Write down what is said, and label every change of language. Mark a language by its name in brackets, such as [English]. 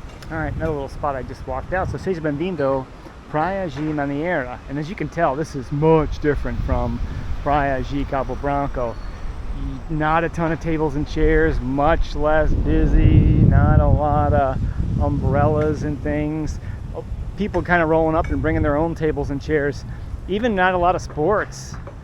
[English] Alright, another little spot I just walked out. [Portuguese] So, seja bem-vindo, Praia de Manaíra. [English] And as you can tell, this is much different from Praia de Cabo Branco. Not a ton of tables and chairs, much less busy, not a lot of umbrellas and things. People kind of rolling up and bringing their own tables and chairs. Even not a lot of sports.